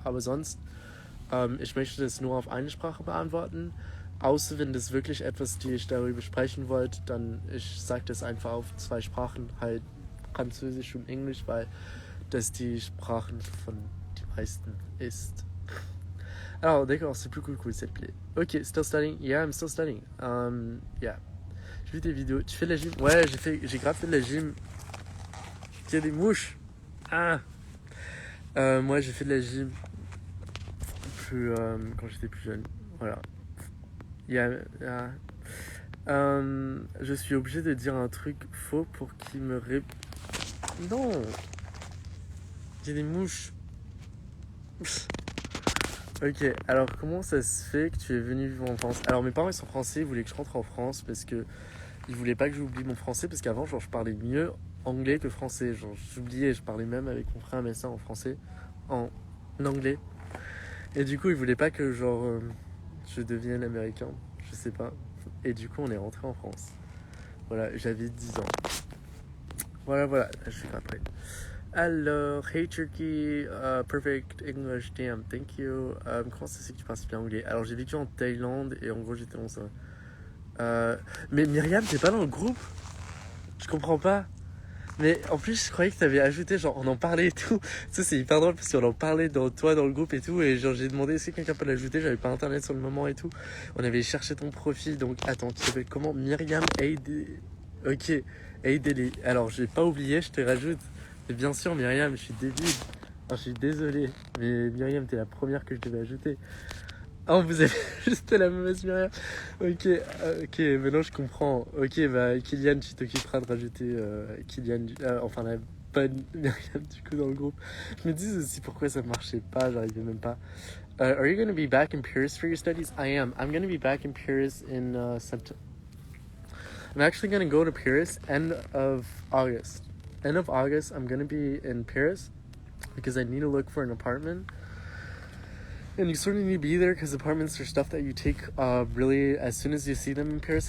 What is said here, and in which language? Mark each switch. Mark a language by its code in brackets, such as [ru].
[de] Aber sonst, ich möchte das nur auf eine Sprache beantworten. Außer wenn das wirklich etwas, die ich darüber sprechen wollte, dann ich sage das einfach auf 2 Sprachen, halt Französisch und Englisch, weil das die Sprachen von den meisten ist. [fr] Alors d'accord, c'est plus cool s'il te plaît. [en] Ok, still studying? Yeah, I'm still studying. Yeah. [fr] J'ai vu tes vidéos. Tu fais de la gym? Ouais, j'ai grave fait de la gym. Il y a des mouches. Ah. Moi, j'ai fait de la gym quand j'étais plus jeune. Voilà. Je suis obligé de dire un truc faux pour qu'il me Non. Il y a des mouches. Ok, alors comment ça se fait que tu es venu vivre en France? Alors mes parents ils sont français, ils voulaient que je rentre en France parce que ils voulaient pas que j'oublie mon français, parce qu'avant genre je parlais mieux anglais que français, genre j'oubliais, je parlais même avec mon frère Messin en français, en anglais, et du coup ils voulaient pas que genre je devienne américain, je sais pas, et du coup on est rentré en France. Voilà, j'avais 10 ans. Voilà, je suis grave prêt. Alors, [en] hey Turkey, perfect English, damn, thank you. [fr] Comment ça c'est que tu parles bien anglais? Alors, j'ai vécu en Thaïlande et en gros, j'étais dans ça. Mais Myriam, t'es pas dans le groupe? Je comprends pas. Mais en plus, je croyais que t'avais ajouté, genre, on en parlait et tout. Ça, c'est hyper drôle parce qu'on en parlait dans le groupe et tout. Et genre, j'ai demandé est-ce que quelqu'un peut l'ajouter. J'avais pas internet sur le moment et tout. On avait cherché ton profil. Donc, attends, tu t'appelles comment? Myriam Aide. Ok, Aideli. Alors, j'ai pas oublié, je te rajoute. Et bien sûr, Myriam, je suis débile. Alors, je suis désolé. Mais Myriam, t'es la première que je devais ajouter. Oh, vous avez juste la mauvaise Myriam. Ok, maintenant je comprends. Ok, bah Kylian, tu t'occuperas de rajouter Kylian, enfin la bonne Myriam du coup dans le groupe. Je me dis aussi pourquoi ça marchait pas, j'arrivais même pas. [en] Are you going to be back in Paris for your studies? I am. I'm going to be back in Paris in September. I'm actually going to go to Paris end of August. End of August, I'm going to be in Paris because I need to look for an apartment. And you sort of need to be there because apartments are stuff that you take really as soon as you see them in Paris.